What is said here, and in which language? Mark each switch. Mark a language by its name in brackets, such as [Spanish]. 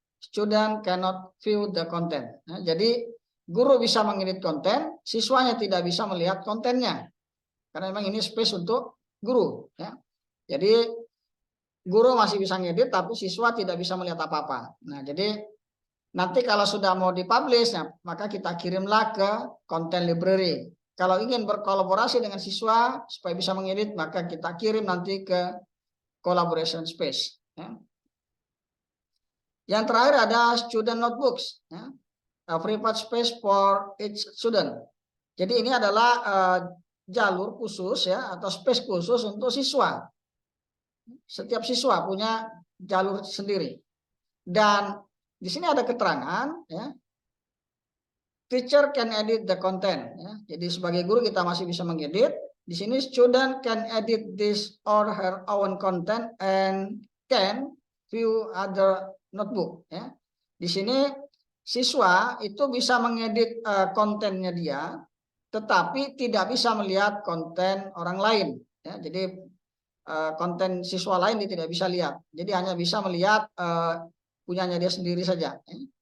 [English] Student cannot view the content. [Indonesian] Ya. Jadi guru bisa mengedit konten, siswanya tidak bisa melihat kontennya. Karena memang ini space untuk guru. Ya. Jadi guru masih bisa ngedit, tapi siswa tidak bisa melihat apa-apa. Nah, jadi nanti kalau sudah mau dipublish, ya, maka kita kirimlah ke content library. Kalau ingin berkolaborasi dengan siswa supaya bisa mengedit, maka kita kirim nanti ke collaboration space. Ya. Yang terakhir ada student notebooks. Ya. [English] A private space for each student. [Indonesian] Jadi ini adalah jalur khusus ya atau space khusus untuk siswa. Setiap siswa punya jalur sendiri. Dan di sini ada keterangan ya. [English] Teacher can edit the content [Indonesian] ya. Jadi sebagai guru kita masih bisa mengedit. Di sini [English] student can edit this or her own content and can view other notebook ya. [Indonesian] Di sini siswa itu bisa mengedit kontennya dia, tetapi tidak bisa melihat konten orang lain ya. Jadi konten siswa lain dia tidak bisa lihat. Jadi hanya bisa melihat punyanya dia sendiri saja ya.